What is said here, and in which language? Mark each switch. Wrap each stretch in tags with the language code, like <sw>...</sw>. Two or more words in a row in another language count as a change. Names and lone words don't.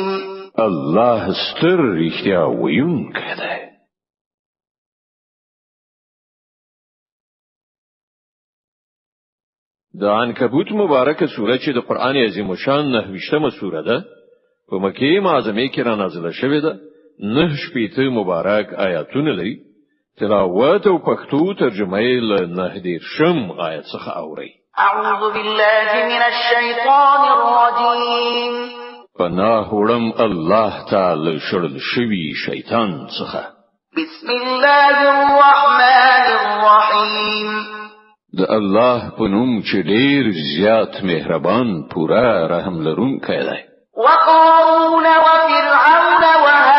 <ps>الله ستر رښتیا ویونکی دی د عنکبوت مبارکه سوره چې د قران عظیم شان 9مه سوره ده په مکه معظمه کې را نازله شوې ده 9 مبارک آیاتونه لري تلاوت او پښتو ترجمه یې له 9 آیت څخه اوري</ps> <ar>اعوذ بالله من الشیطان الرجیم</ar> <ps>پناه وړم الله تعالی شړل شوی شیطان څخه</ps> <ar>بسم الله الرحمن الرحیم</ar> <ps>د الله په نوم چې ډیر زیات مهربان پورا رحم لرونکی دی</ps> <ar>وقارون وفرعون</ar>